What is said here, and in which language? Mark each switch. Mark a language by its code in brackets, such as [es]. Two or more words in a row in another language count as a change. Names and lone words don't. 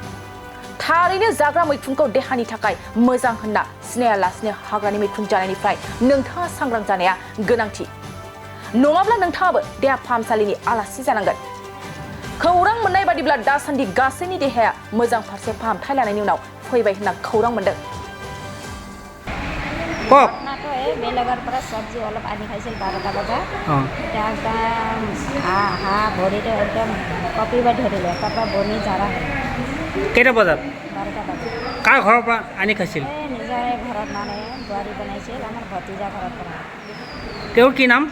[brx] थारैनो जाग्रा मैखुनखौ देहानि थाखाय मोजां होनना सिनायालासिनो हाग्रानि मैखुन जानायनिफ्राय नोंथाङा सांग्रां जानाया गोनांथि। नङाब्ला नोंथाङाबो देहा फाहामसालिनि आलासि जानांगोन। खौरां मोननाय बादिब्ला दासान्दि गासैनि देहाया मोजां फारसे फाहामथाय लानायनि उनाव फैबाय होनना खौरां मोनदों। [as] বেলেগৰ পৰ চব্জী অলপ আনি খাইছিল 12টা বজাত একদম হা ভৰিতে একদম কঁপিব ধৰিলে, তাৰপৰা বমি জাৰা হ'ল। কেইটা বজাত? 12টা বজাত। কাৰ ঘৰৰ পৰা আনি খাইছিল? নিজৰে ঘৰত মানে বোৱাৰী বনাইছিল, আমাৰ ভতিজা ঘৰৰ পৰা। তেওঁৰ কি নাম?